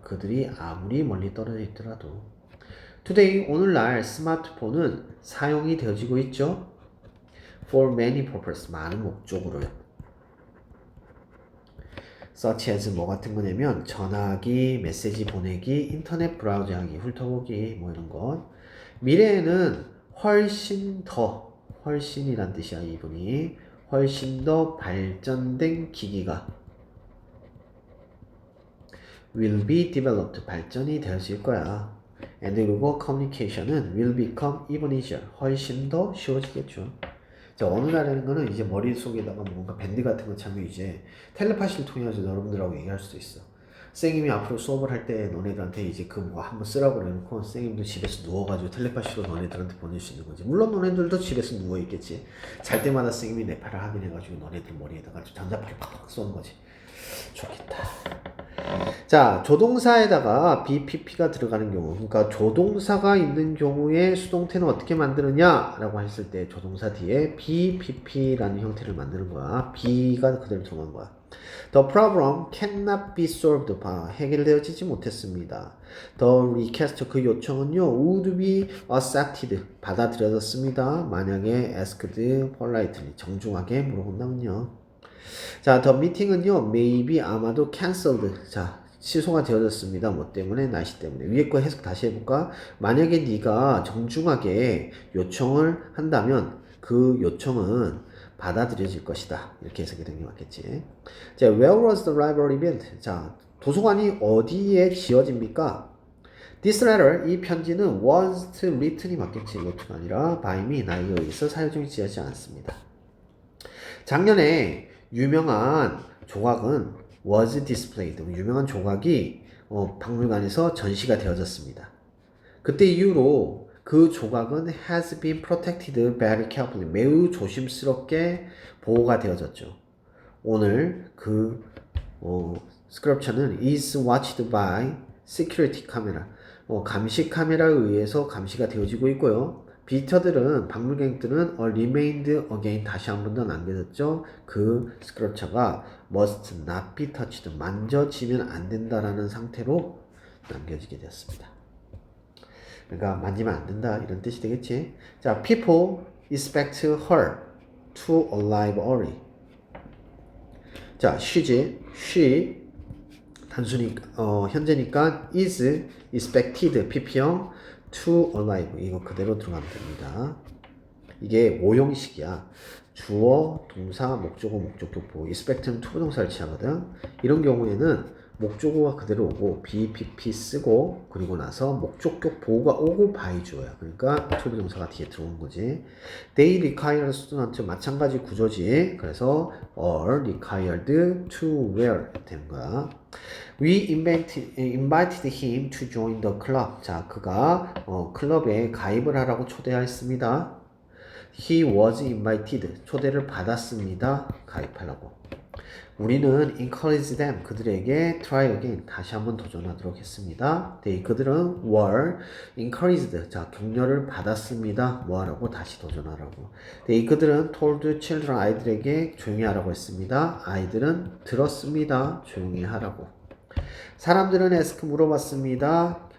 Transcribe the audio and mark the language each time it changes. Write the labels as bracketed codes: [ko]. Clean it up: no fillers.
[ko] 그들이 아무리 멀리 떨어져 있더라도. today, 오늘날 스마트폰은 사용이 되어지고 있죠. [en] for many purposes, [ko] 많은 목적으로요. such as 뭐 같은 거냐면 전화기, 메시지 보내기, 인터넷 브라우저하기, 훑어보기 뭐 이런 것. 미래에는 훨씬 더, 훨씬이란 뜻이야 이분이. 훨씬 더 발전된 기기가 [en] will be developed, [ko] 발전이 되어질 거야. [en] and 그리고 communication은 will become even easier, [ko] 훨씬 더 쉬워지겠죠. 자, 어느 날에는 거는 이제 머릿속에다가 뭔가 밴드 같은 거 차면 이제 텔레파시를 통해서 여러분들하고 얘기할 수도 있어. 선생님이 앞으로 수업을 할 때 너네들한테 이제 그 뭐 한번 쓰라고 그래놓고 선생님도 집에서 누워가지고 텔레파시로 너네들한테 보낼 수 있는 거지. 물론 너네들도 집에서 누워있겠지. 잘 때마다 선생님이 뇌파를 확인해가지고 너네들 머리에다가 전자파를 팍팍 쏘는 거지. 좋겠다. 자, 조동사에다가 BPP가 들어가는 경우, 그러니까 조동사가 있는 경우에 수동태는 어떻게 만드느냐 라고 했을 때 조동사 뒤에 BPP라는 형태를 만드는 거야. B가 그대로 들어간 거야. [en] The problem cannot be solved. [ko] 해결되어지지 못했습니다. [en] The request, 그 요청은요, would be accepted, [ko] 받아들여졌습니다. 만약에 [en] asked politely, [ko] 정중하게 물어본다면요. [en] 자, the meeting은요, maybe [ko] 아마도 [en] cancelled. [ko] 자, 취소가 되어졌습니다. 뭐 때문에? 날씨 때문에. 위에 거 해석 다시 해볼까? 만약에 네가 정중하게 요청을 한다면 그 요청은 받아들여질 것이다. 이렇게 해석이 되는 게 맞겠지. [en] 자, where was the library built? [ko] 자, 도서관이 어디에 지어집니까? [en] This letter, [ko] 이 편지는 [en] was written이 맞겠지. [ko] wrote가 아니라 by me, 나에게 의해서 사용이 지어지지 않습니다. 작년에 유명한 조각은 [en] was displayed. [ko] 유명한 조각이 박물관에서 전시가 되어졌습니다. 그때 이후로 그 조각은 [en] has been protected very carefully. [ko] 매우 조심스럽게 보호가 되어졌죠. 오늘 그 [en] sculpture는 is watched by security camera. [ko] 감시 카메라에 의해서 감시가 되어지고 있고요. 비지터들은, 방문객들은 [en] remained again, [ko] 다시 한 번 더 남겨졌죠. 그 스크럽처가 [en] must not be touched, [ko] 만져지면 안 된다라는 상태로 남겨지게 되었습니다. 그러니까 만지면 안 된다 이런 뜻이 되겠지. [en] 자, people expect her to arrive early. [ko] 자, she 단순히 현재니까 [en] is expected [ko] pp형 [en] to arrive, [ko] 이거 그대로 들어가면 됩니다. 이게 오형식이야. 주어, 동사, 목적어, 목적격 보호. expect는 to 부동사를 취하거든. 이런 경우에는 목적어가 그대로 오고 BPP 쓰고 그리고 나서 목적격 보호가 오고 by 주어야. 그러니까 to 부동사가 뒤에 들어오는 거지. [en] They require student, [ko] 마찬가지 구조지. [en] 그래서 are required to wear 되는 거야. We invited him to join the club. [ko] 자, 그가 클럽에 가입을 하라고 초대하였습니다. [en] He was invited. [ko] 초대를 받았습니다. 가입하라고. [en] 우리는 encourage them. [ko] 그들에게 [en] try again. [ko] 다시 한번 도전하도록 했습니다. [en] They, [ko] 그들은 [en] were encouraged. [ko] 자, 격려를 받았습니다. 뭐 하라고? 다시 도전하라고. [en] They, [ko] 그들은 [en] told children. [ko] 아이들에게 조용히 하라고 했습니다. 아이들은 들었습니다. 조용히 하라고. 사람들은 ask, 물어봤습니다.